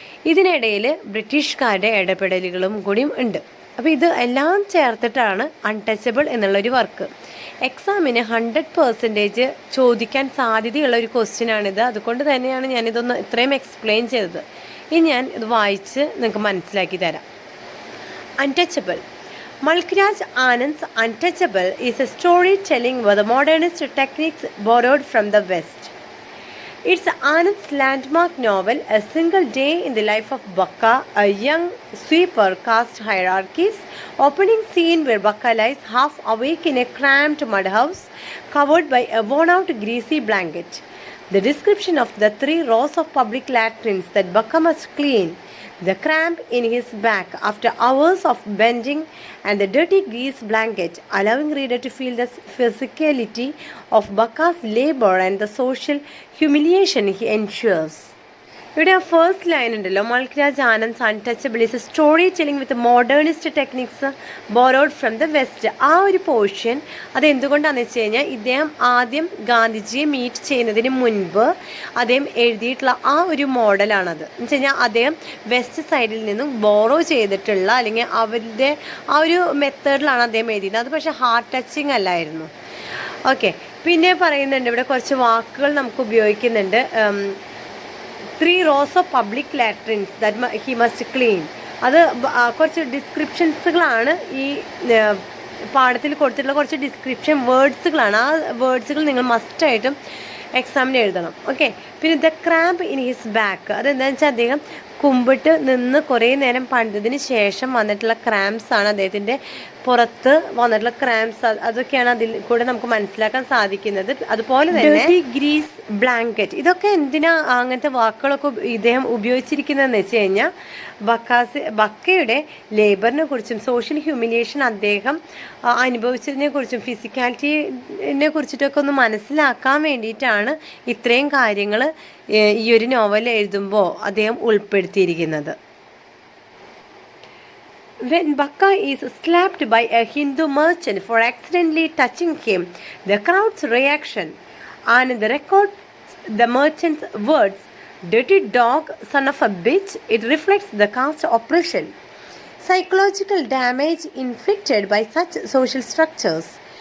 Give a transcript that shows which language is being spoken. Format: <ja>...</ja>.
<ml>ഇതിനിടയിൽ ബ്രിട്ടീഷുകാരുടെ ഇടപെടലുകളും കൂടിയും ഉണ്ട്. അപ്പോൾ ഇത് എല്ലാം ചേർത്തിട്ടാണ് അൺടച്ചബിൾ എന്നുള്ളൊരു വർക്ക്. എക്സാമിന് 100% ചോദിക്കാൻ സാധ്യതയുള്ള ഒരു ക്വസ്റ്റ്യനാണിത്. അതുകൊണ്ട് തന്നെയാണ് ഞാനിതൊന്ന് ഇത്രയും എക്സ്പ്ലെയിൻ ചെയ്തത്. ഇനി ഞാൻ ഇത് വായിച്ച് നിങ്ങൾക്ക് മനസ്സിലാക്കി തരാം. Untouchable.</ml> <en>Malkraj Anand's Untouchable is a story telling with the modernist techniques borrowed from the West. It's Anand's landmark novel, a single day in the life of Bakka, a young sweeper caste hierarchies. Opening scene where Bakka lies half awake in a cramped mud house, covered by a worn-out greasy blanket. The description of the 3 rows of public latrines that Bakka must clean, the cramp in his back after hours of bending, and the dirty grease blanket, allowing reader to feel the physicality of Bakka's labor and the social humiliation he endures.</en> <ml>ഇവിടെ ആ first line ഉണ്ടല്ലോ,</ml> <en>മൽക്രാജ് ആനന്ദ്സ് untouchable is A story telling with modernist techniques borrowed from the west.</en> <ml>ആ ഒരു portion അത് എന്തുകൊണ്ടാണെന്ന് വെച്ച് കഴിഞ്ഞാൽ ഇദ്ദേഹം ആദ്യം ഗാന്ധിജിയെ മീറ്റ് ചെയ്യുന്നതിന് മുൻപ് അദ്ദേഹം എഴുതിയിട്ടുള്ള ആ ഒരു മോഡലാണത്. എന്ന് വെച്ച് കഴിഞ്ഞാൽ അദ്ദേഹം വെസ്റ്റ് സൈഡിൽ നിന്നും ബോറോ ചെയ്തിട്ടുള്ള അല്ലെങ്കിൽ അവരുടെ ആ ഒരു മെത്തേഡിലാണ് അദ്ദേഹം എഴുതിയത്. അത് പക്ഷേ ഹാർട്ട് ടച്ചിങ് അല്ലായിരുന്നു. ഓക്കെ, പിന്നെ പറയുന്നുണ്ട് ഇവിടെ കുറച്ച് വാക്കുകൾ നമുക്ക് ഉപയോഗിക്കുന്നുണ്ട്.</ml> <en>3 rows of public latrines that he must clean.</en> <ml>അത് കുറച്ച് ഡിസ്ക്രിപ്ഷൻസുകളാണ് ഈ പാഠത്തിൽ കൊടുത്തിട്ടുള്ള കുറച്ച് ഡിസ്ക്രിപ്ഷൻ വേർഡ്സുകളാണ്. ആ വേർഡ്സുകൾ നിങ്ങൾ മസ്റ്റായിട്ടും എക്സാമിന് എഴുതണം. ഓക്കെ, പിന്നെ</ml> <en>the cramp in his back,</en> <ml>അതെന്താണെന്ന് വെച്ചാൽ അദ്ദേഹം കുമ്പിട്ട് നിന്ന് കുറേ നേരം പണിതതിന് ശേഷം വന്നിട്ടുള്ള ക്രാംസ് ആണ്, അദ്ദേഹത്തിൻ്റെ പുറത്ത് വന്നിട്ടുള്ള ക്രാംസ്. അതൊക്കെയാണ് അതിൽ കൂടെ നമുക്ക് മനസ്സിലാക്കാൻ സാധിക്കുന്നത്. അതുപോലെ തന്നെ ഗ്രീസ് ബ്ലാങ്കറ്റ്, ഇതൊക്കെ എന്തിനാ അങ്ങനത്തെ വാക്കുകളൊക്കെ ഇദ്ദേഹം ഉപയോഗിച്ചിരിക്കുന്നതെന്ന് വെച്ച് കഴിഞ്ഞാൽ ബക്കയുടെ ലേബറിനെ കുറിച്ചും സോഷ്യൽ ഹ്യൂമിലിയേഷൻ അദ്ദേഹം അനുഭവിച്ചതിനെ കുറിച്ചും ഫിസിക്കാലിറ്റിനെ കുറിച്ചിട്ടൊക്കെ ഒന്ന് മനസ്സിലാക്കാൻ വേണ്ടിയിട്ടാണ് ഇത്രയും കാര്യങ്ങൾ ഈ ഒരു നോവൽ എഴുതുമ്പോൾ അദ്ദേഹം ഉൾപ്പെടുത്തിയിരിക്കുന്നത്.</ml> <en>When Bakka is slapped by a Hindu merchant for accidentally touching him, the crowd's reaction and the records the merchant's words, "Dirty dog, son of a bitch," it reflects the caste oppression, psychological damage inflicted by such social structures.</en>